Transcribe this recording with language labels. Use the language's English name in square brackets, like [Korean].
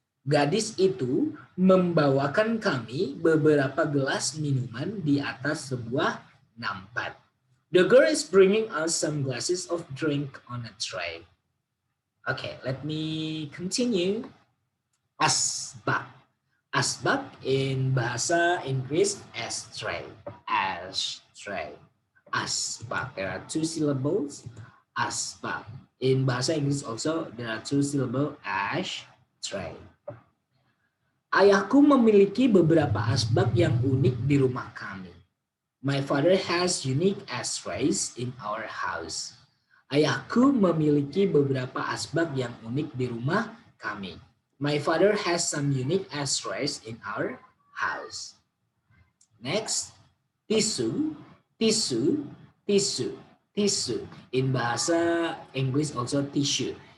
[Indonesian] Gadis itu membawakan kami beberapa gelas minuman di atas sebuah nampan. [English] The girl is bringing us some glasses of drink on a tray. Okay, let me continue. Asbak. Asbak in bahasa Inggris, ashtray. Ashtray. Asbak. There are 2 syllables. Asbak. In bahasa Inggris also there are 2 syllables. Ashtray. [Indonesian] Ayahku memiliki beberapa asbak yang unik di rumah kami. [English] My father has unique ashtrays in our house. [Indonesian] Ayahku memiliki beberapa asbak yang unik di rumah kami. [English] My father has some unique ashtrays in our house. Next, tisu, tisu, tisu, tisu. In bahasa Inggris also tissue.